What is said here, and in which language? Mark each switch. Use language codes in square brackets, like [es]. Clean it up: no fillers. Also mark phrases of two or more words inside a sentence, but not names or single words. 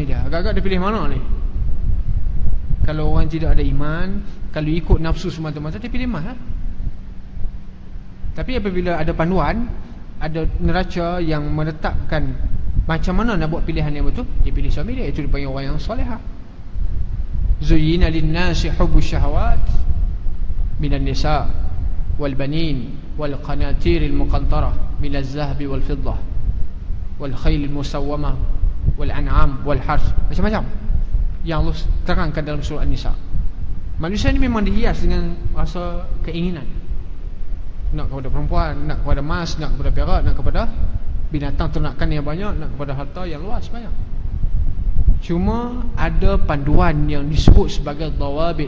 [ms] Agak-agak dia pilih mana ni? Kalau orang tidak ada iman, kalau ikut nafsu semata-mata, dia pilih emas lah. Tapi apabila ada panduan, ada neraca yang menetapkan macam mana nak buat pilihan yang betul, dia pilih suami dia. Itu dipanggil orang yang solehah. [ar] زُيِّنَ لِلنَّاسِ حُبُّ الشَّهَوَاتِ مِنَ النِّسَاءِ وَالْبَنِينَ وَالْقَنَاطِيرِ الْمُقَنْطَرَةِ مِنَ الذَّهَبِ وَالْفِضَّةِ وَالْخَيْلِ الْمُسَوَّمَةِ وَالْأَنْعَامِ وَالْحَرْثِ. [ms] Macam-macam yang Allah terangkan dalam surah An-Nisa. Manusia ni memang dihias dengan rasa keinginan. Nak kepada perempuan, nak kepada emas, nak kepada perak, nak kepada binatang ternakan yang banyak, nak kepada harta yang luas banyak. Cuma ada panduan yang disebut sebagai dawabit.